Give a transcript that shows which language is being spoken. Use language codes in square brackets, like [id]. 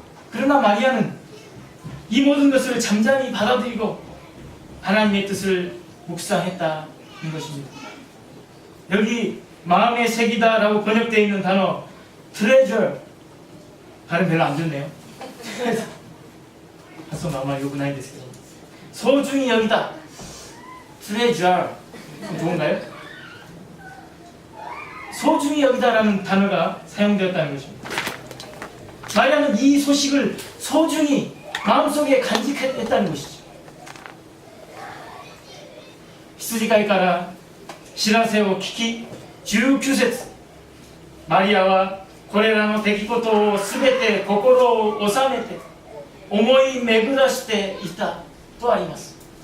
[ko] 그러나 마리아는 이 모든 것을 잠잠히 받아들이고 하나님의 뜻을 묵상했다는 것입니다. 여기 마음에 새기다 라고 번역되어 있는 단어 treasure, 발음 별로 안 좋네요. [ja] 発音があまり良くないですけど、 [ko] 소중히 여기다, [ja] treasure, [ko] 좋은가요? 소중히 여기다라는 단어가 사용되었다는 것입니다. 마리아는 이 소식을 소중히 마음속에 간직했다는 것이죠. [ja] 羊飼いから知らせを聞き、19節、マリアはこれらの出来事をすべて心を収めて思い巡らしていたとあります。